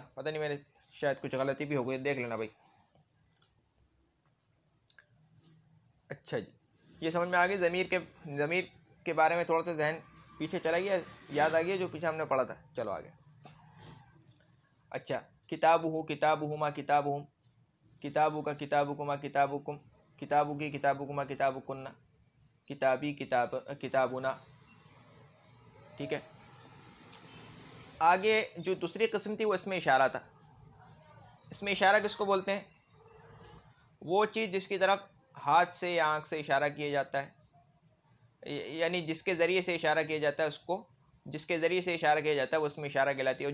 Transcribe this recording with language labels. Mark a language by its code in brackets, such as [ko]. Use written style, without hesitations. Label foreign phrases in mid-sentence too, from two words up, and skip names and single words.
[ur] پتہ نہیں میں نے شاید کچھ غلطی بھی ہو گئی، دیکھ لینا بھائی. اچھا جی، یہ سمجھ میں آ گئی. ضمیر کے بارے میں تھوڑا سا ذہن پیچھے چلا گیا، یاد آ گیا جو پیچھے ہم نے پڑھا تھا. چلو آگے. [ar] اچھا، کتابہ کتابہما کتابہم، کتابو کا کتابکما کتابکم، کتابو کی کتابکما کتابکن، کتابی کتابنا. [ur] ٹھیک ہے. آگے جو دوسری قسم تھی وہ اس میں اشارہ تھا. اس میں اشارہ کس کو بولتے ہیں؟ وہ چیز جس کی طرف ہاتھ سے یا آنکھ سے اشارہ کیا جاتا ہے، یعنی جس کے ذریعے سے اشارہ کیا جاتا ہے، اس کو جس کے ذریعے سے اشارہ کیا جاتا ہے وہ اس میں اشارہ کہلاتی ہے.